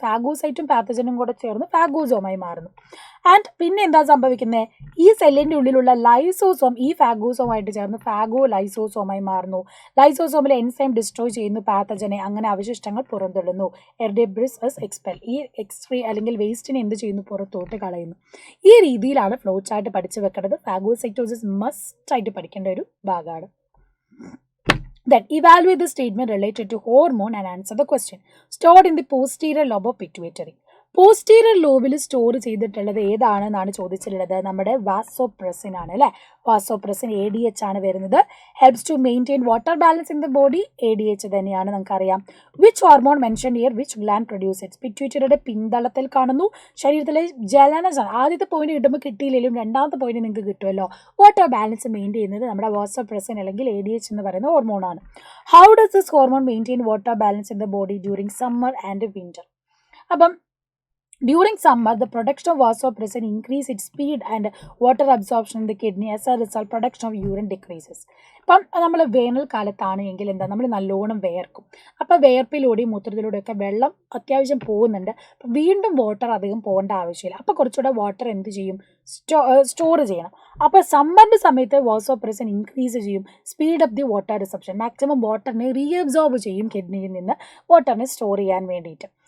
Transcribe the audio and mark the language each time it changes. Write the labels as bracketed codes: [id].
[ml] ഫാഗോസൈറ്റും പാത്തജനും കൂടെ ചേർന്ന് ഫാഗോസോമായി മാറുന്നു. ആൻഡ് പിന്നെ എന്താ സംഭവിക്കുന്നത്, ഈ സെല്ലിൻ്റെ ഉള്ളിലുള്ള ലൈസോസോം ഈ ഫാഗോസോമായിട്ട് ചേർന്ന് ഫാഗോ ലൈസോസോമായി മാറുന്നു. ലൈസോസോമിലെ എൻസൈം ഡിസ്ട്രോയ് ചെയ്യുന്നു പാത്തജനെ, അങ്ങനെ അവശിഷ്ടങ്ങൾ പുറന്തള്ളുന്നു. എർഡെബ്രിസ് എസ് എക്സ്പെൽ, ഈ എക്സ്ട്രീ അല്ലെങ്കിൽ വേസ്റ്റിനെ എന്ത് ചെയ്യുന്നു, പുറത്തോട്ട് കളയുന്നു. ഈ രീതിയിലാണ് ഫ്ലോ ചാർട്ട് പഠിച്ചു വെക്കേണ്ടത്. ഫാഗോസൈറ്റോസിസ് മസ്റ്റ് ആയിട്ട് പഠിക്കേണ്ട ഒരു ഭാഗമാണ്. [en] Then evaluate the statement related to hormone and answer the question. Stored in the posterior lobe of pituitary. [ml] Posterior ലോബിൽ store ചെയ്തിട്ടുള്ളത് ഏതാണെന്നാണ് ചോദിച്ചിട്ടുള്ളത്. നമ്മുടെ വാസോപ്രസിൻ ആണ് അല്ലേ. വാസോപ്രസിൻ ADH ആണ് വരുന്നത്. [en] Helps to maintain water balance in the body. [ml] ADH തന്നെയാണ്, നമുക്കറിയാം. [en] Which hormone mention here, which gland produces. [ml] പിറ്റ്യൂട്ടറിയുടെ പിന്തളത്തിൽ കാണുന്നു. ശരീരത്തിലെ ജലനജാണ്. ആദ്യത്തെ പോയിന്റ് കിട്ടുമ്പോൾ കിട്ടിയില്ലെങ്കിലും രണ്ടാമത്തെ പോയിന്റ് നിങ്ങൾക്ക് കിട്ടുമല്ലോ. വാട്ടർ ബാലൻസ് മെയിൻറ്റെയിൻ ചെയ്യുന്നത് നമ്മുടെ വാസോപ്രസിൻ അല്ലെങ്കിൽ ADH എന്ന് പറയുന്ന ഹോർമോണാണ്. [en] How does this hormone maintain water balance in the body during summer and winter. അപ്പം during summer, the production of vasopressin increase its speed and water absorption in the kidney. As a result, production of urine decreases. [ml] ഇപ്പം നമ്മൾ വേനൽക്കാലത്താണ് എങ്കിൽ എന്താ, നമ്മൾ നല്ലോണം വേർക്കും. അപ്പോൾ വേർപ്പിലൂടെയും മൂത്രത്തിലൂടെയൊക്കെ വെള്ളം അത്യാവശ്യം പോകുന്നുണ്ട്. അപ്പം വീണ്ടും വാട്ടർ അധികം പോകേണ്ട ആവശ്യമില്ല. അപ്പോൾ കുറച്ചുകൂടെ വാട്ടർ എന്ത് ചെയ്യും, സ്റ്റോർ ചെയ്യണം. അപ്പോൾ സമ്മറിൻ്റെ സമയത്ത് വാസോപ്രസിൻ ഇൻക്രീസ് ചെയ്യും. [en] speed of the water reception, [ml] maximum വാട്ടറിനെ reabsorb ചെയ്യും കിഡ്നിയിൽ നിന്ന് വാട്ടറിനെ സ്റ്റോർ ചെയ്യാൻ വേണ്ടിയിട്ട്.